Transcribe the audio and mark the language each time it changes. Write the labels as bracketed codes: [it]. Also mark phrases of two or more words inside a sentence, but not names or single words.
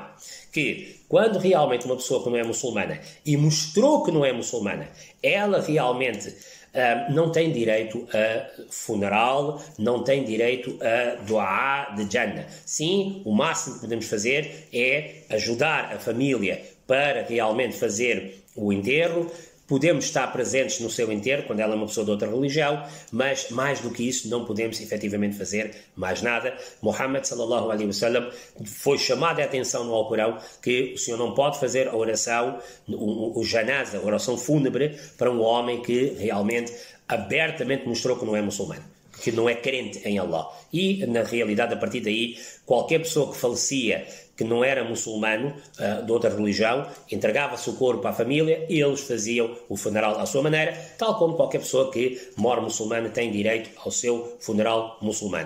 [pt] Que quando realmente uma pessoa que não é muçulmana e mostrou que não é muçulmana, ela realmente não tem direito a funeral, não tem direito a du'a de Jannah. Sim, o máximo que podemos fazer é ajudar a família para realmente fazer o enterro. Podemos estar presentes no seu enterro, quando ela é uma pessoa de outra religião, mas mais do que isso não podemos efetivamente fazer mais nada. Muhammad [ar] صلى الله عليه وسلم [pt] foi chamada a atenção no Alcorão que o senhor não pode fazer a oração, o janaza, a oração fúnebre, para um homem que realmente abertamente mostrou que não é muçulmano, que não é crente em Allah. E, na realidade, a partir daí, qualquer pessoa que falecia que não era muçulmano, de outra religião, entregava-se o corpo à família e eles faziam o funeral à sua maneira, tal como qualquer pessoa que mora muçulmana tem direito ao seu funeral muçulmano.